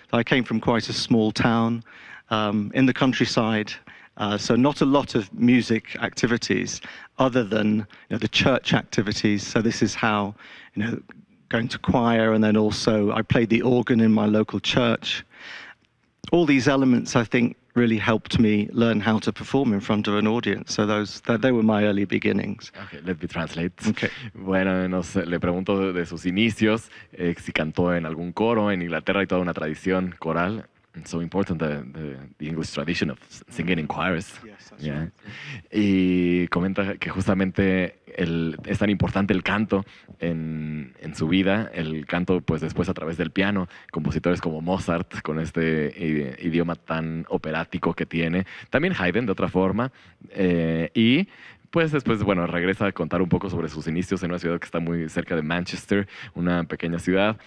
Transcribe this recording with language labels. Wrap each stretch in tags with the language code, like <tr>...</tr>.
<en>I came from quite a small town in the countryside, so not a lot of music activities other than the church activities. So this is how, going to choir, and then also I played the organ in my local church. All these elements, I think, really helped me learn how to perform in front of an audience. So they were my early beginnings. Okay, let me translate. Okay.</en> <es>Bueno, le pregunto de sus inicios, si cantó en algún coro. En Inglaterra hay toda una tradición coral.</es> <en>It's so important, the English tradition of singing in choirs. Yes, that's right.</en> <es>Y comenta que justamente es tan importante el canto en su vida, el canto pues después a través del piano, compositores como Mozart con este idioma tan operático que tiene, también Haydn de otra forma, y pues después, regresa a contar un poco sobre sus inicios en una ciudad que está muy cerca de Manchester, una pequeña ciudad.</es>